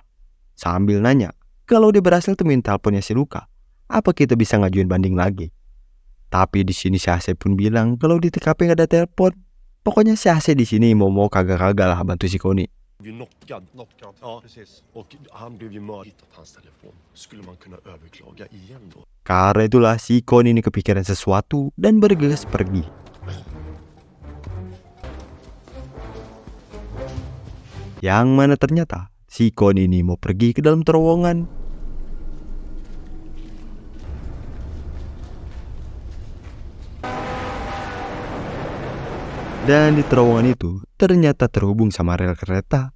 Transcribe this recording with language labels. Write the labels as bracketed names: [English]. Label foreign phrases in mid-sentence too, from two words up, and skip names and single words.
[Indonesian] Sambil nanya, kalau dia berhasil temuin teleponnya si Luka, apa kita bisa ngajuin banding lagi? Tapi di sini si AC pun bilang kalau di TKP gak ada telepon. Pokoknya si AC di sini mau kagak-kagak lah bantu si Connie. [Swedish] Vi knockad. Ja, precis. Och han blev ju mördad. Hittat hans telefon. Skulle man kunna överklaga igen då? [Indonesian] Karena itulah si Connie ini kepikiran sesuatu dan bergegas pergi. Yang mana ternyata si Connie ini mau pergi ke dalam terowongan. Dan di terowongan itu ternyata terhubung sama rel kereta.